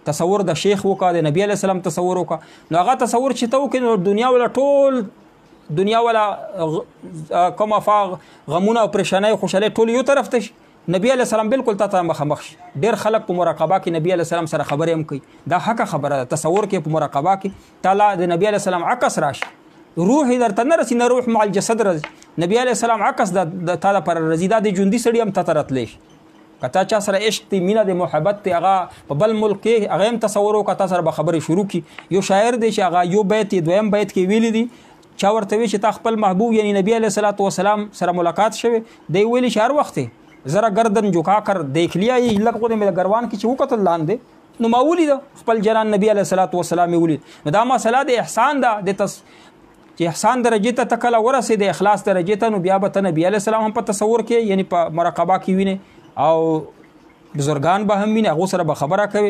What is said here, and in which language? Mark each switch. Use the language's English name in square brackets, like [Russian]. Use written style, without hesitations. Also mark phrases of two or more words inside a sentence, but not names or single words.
[Pashto] تصور د شیخ وکړه د نبی علیه السلام تصور وکړه. نو هغه تصور چې ته وکړې نو دنیا ولا ټول دنیا ولا کوم افاق غمونه او پریشانۍ خوشحالۍ ټول یو طرف ته شي. نبی علیه السلام بالکل تا ته مخامخ شي. ډېر خلک په مراقبه کې نبی علیه السلام سره خبرې هم کوي. دا حقه خبره ده. تصور کې په مراقبه کې تعالی د نبی علیه السلام عکس راشي. روح یې درته نه رسي نه [Arabic] روح مع الجسد [Pashto] راځي. نبی علیه السلام عکس د تا لپاره راځي. دا د ژوندي سړي هم تا ته راتلی شي. که تا چا سره عشق دی مینه د محبت دی هغه په بل ملک کې هغه هم تصور وکړه تا سره به خبرې شروع کړي. یو شاعر دی چې هغه یو بیت یې دویم بیت کې ویلی دی چا ورته وی چې تا خپل محبوب یعنی نبی علیه الصلاۃ والسلام سره ملاقات شوی دی ویلی چې هر وخت [Urdu] ذرا گردن جھکا کر دیکھ لیا یہ لگ خود میرے گروان کی [Pashto] چې وکتل لاندې نو ما ولید خپل جنان نبی علیه الصلاۃ والسلام ولید. نو دا مسله د احسان ده د چې احسان درجه ته تکله ورسې د اخلاص درجه ته نو بیا به نبی علیه السلام هم په تصور کې یعنی په مراقبه کې ویني او بزرگان به هم ویني هغو سره به خبره کوي.